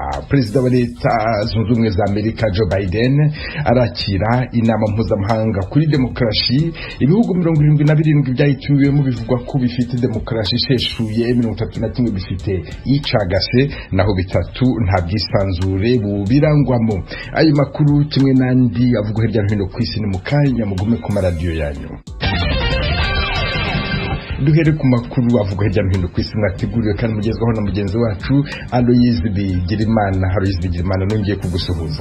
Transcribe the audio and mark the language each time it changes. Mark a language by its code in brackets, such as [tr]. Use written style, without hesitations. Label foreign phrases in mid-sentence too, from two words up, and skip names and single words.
[rw] Perezida wa Leta Zunze Ubumwe za Amerika Joe Biden arakira inama mpuzamahanga kuri demokarasi. [rn] Ibihugu 77 byahituwemo bivugwa ko bifite demokarasi isheshuye, 31 bifite icagase, naho bitatu nta bwisanzure bubirangwamo. [rw] Ayo makuru kimwe nandi avuga hirya no hino ku isi ni mukanya mugume ku maradiyo yanyu. Duhere ku makuru avuga hirya no hino ku isi mwateguriwe kandi mugezwaho na mugenzi wacu Aloyizi Bigirimana. Aloyizi Bigirimana, nongeye kugusuhuza.